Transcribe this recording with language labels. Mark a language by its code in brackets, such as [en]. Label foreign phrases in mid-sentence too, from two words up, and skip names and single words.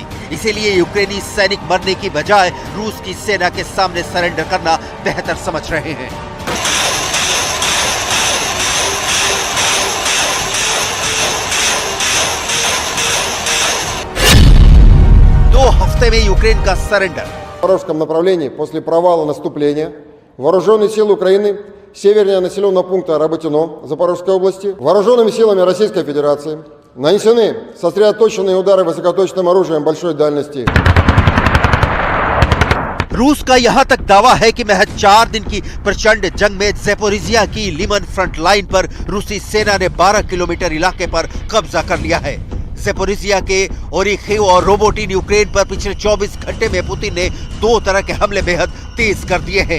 [hi] इसीलिए यूक्रेनी सैनिक मरने की बजाय रूस की सेना के सामने सरेंडर करना बेहतर समझ रहे हैं। दो हफ्ते में यूक्रेन का सरेंडर। [ru] В Запорожском направлении после провала наступления вооруженные силы Украины севернее населенного пункта Работино Запорожской области вооруженными силами Российской Федерации нанесены сосредоточенные удары высокоточным оружием большой дальности. [hi] रूस का यहां तक दावा है कि महज 4 दिन की प्रचंड जंग में ज़पोरिजिया की लिमन फ्रंट लाइन पर रूसी सेना ने 12 किलोमीटर इलाके पर कब्जा कर लिया है। ज़पोरिजिया के ओरिखेव और रोबोटिन यूक्रेन पर पिछले 24 घंटे में पुतिन ने 2 तरह के हमले बेहद तेज कर दिए हैं।